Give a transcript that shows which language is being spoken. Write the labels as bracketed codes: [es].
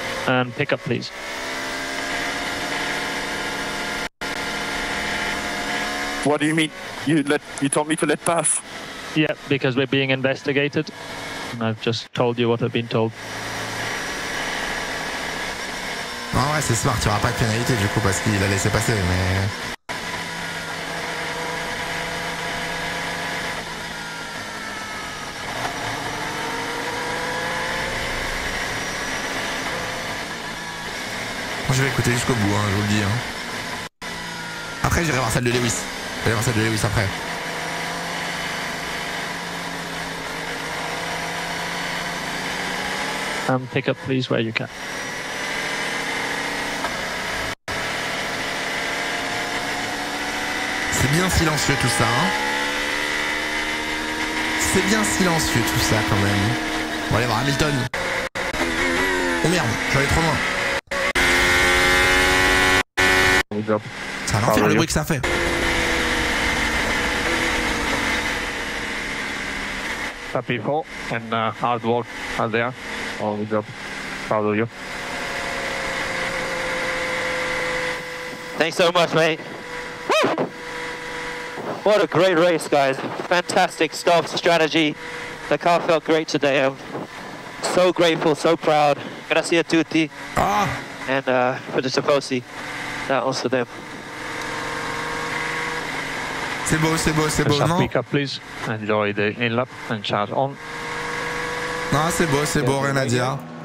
[en] And pick up, please. What do you mean? You told me to let pass. Yeah, because we're being investigated. And I've just told you what I've been told. [fr] Non, ouais, c'est smart. Tu n'auras pas de pénalité du coup parce qu'il a laissé passer, mais... Je vais écouter jusqu'au bout, hein, je vous le dis. Hein. Après, j'irai voir celle de Lewis. J'irai voir celle de Lewis après. [en] Pick up, please, where you can. [fr] C'est bien silencieux tout ça. Hein. C'est bien silencieux tout ça quand même. On va aller voir Hamilton. Oh merde, je vais aller trop loin. Ça va l'enfer le bruit que ça fait. [en] Happy for and hard work out there. All the job. Proud of you. Thanks so much, mate. Woo! What a great race, guys. Fantastic stop strategy. The car felt great today. I'm so grateful, so proud. [it] Grazie a tutti. [en] Ah. And for the Tifosi. That also them. [fr] C'est beau, c'est beau, c'est beau, non? [en] Pick up, please. Enjoy the in-lap and charge on. [fr] Non, c'est beau, rien à dire.